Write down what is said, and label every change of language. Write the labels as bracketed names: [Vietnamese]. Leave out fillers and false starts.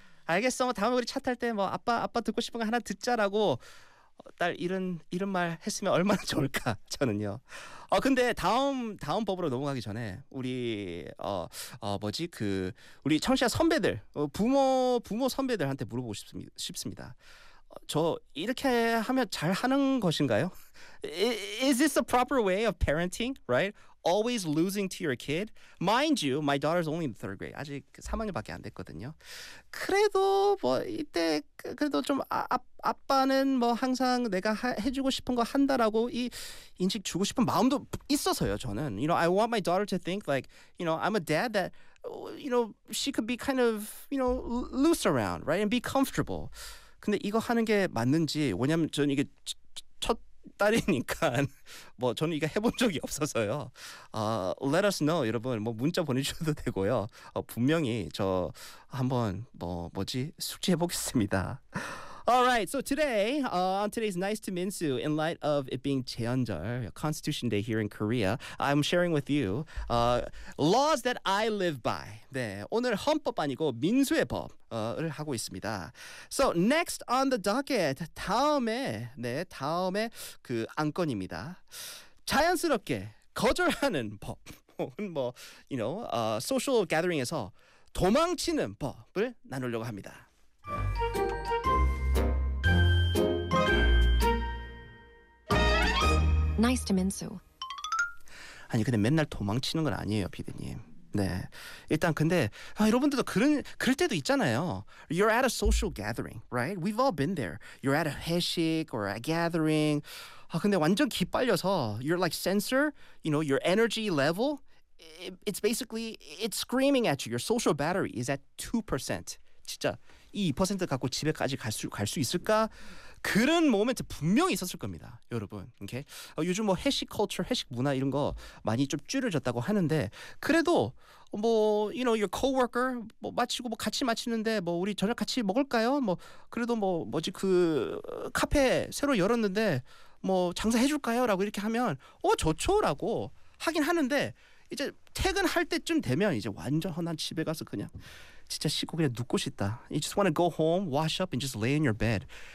[Korean] 알겠어. 뭐 다음에 우리 차탈때뭐 아빠 듣고 싶은 거 하나 듣자라고 딸 이런 말 했으면 얼마나 좋을까 저는요. 근데 다음 법으로 넘어가기 전에 우리 뭐지 그 우리 청취자 선배들 부모 선배들한테 물어보고 싶습니다. 저 이렇게 하면 잘 하는 것인가요? [English] Is this a proper way of parenting, right? Always losing to your kid. Mind you, my daughter's only in the third grade. [Korean] 아직 3학년밖에 안 됐거든요. 그래도 뭐 이때 그래도 좀 아빠는 뭐 항상 내가 해주고 싶은 거 한다라고 이 인식 주고 싶은 마음도 있어서요, 저는. [English] You know, I want my daughter to think like, you know, I'm a dad that, you know, she could be kind of, you know, loose around, right? And be comfortable. [Korean] 근데 이거 하는 게 맞는지, 왜냐면 저는 이게 첫 딸이니까, 뭐, 저는 이거 해본 적이 없어서요. [English] Let us know, [Korean] 여러분. 뭐, 문자 보내주셔도 되고요. 분명히 저 한번, 뭐지, 숙지해 보겠습니다. [English] Alright, so today, on today's Nice to Minsu, in light of it being 제헌절, Constitution Day here in Korea, I'm sharing with you, laws that I live by. [Korean] 네, 오늘 헌법 아니고 민수의 법, 을 하고 있습니다. [English] So, next on the docket, [Korean] 다음에 그 안건입니다. 자연스럽게 거절하는 법, 혹은 뭐, [English] you know, [Korean] social gathering에서 도망치는 법을 나누려고 합니다. 아니 근데 맨날 도망치는 건 아니에요, 피디님. 네. 일단 근데 여러분들도 그럴 때도 있잖아요. [English] You're at a social gathering, right? We've all been there. You're at a 회식 or a gathering. [Korean] 근데 완전 기빨려서 [English] you're like sensor, you know, your energy level, it's basically it's screaming at you. Your social battery is at 2%. [Korean] 진짜 이2% 갖고 집에까지 갈수 있을까? 그런 모멘트 분명히 있었을 겁니다, 여러분. 이렇게 요즘 뭐 회식 컬처, 회식 문화 이런 거 많이 좀 줄여졌다고 하는데 그래도 뭐 [English] you know your coworker [Korean] 뭐 마치고 뭐 같이 마치는데 뭐 우리 저녁 같이 먹을까요? 뭐 그래도 뭐 뭐지 그 카페 새로 열었는데 뭐 장사 해줄까요?라고 이렇게 하면 좋죠라고 하긴 하는데 이제 퇴근할 때쯤 되면 이제 완전 난 집에 가서 그냥 진짜 씻고 그냥 눕고 싶다. [English] You just wanna go home, wash up, and just lay in your bed.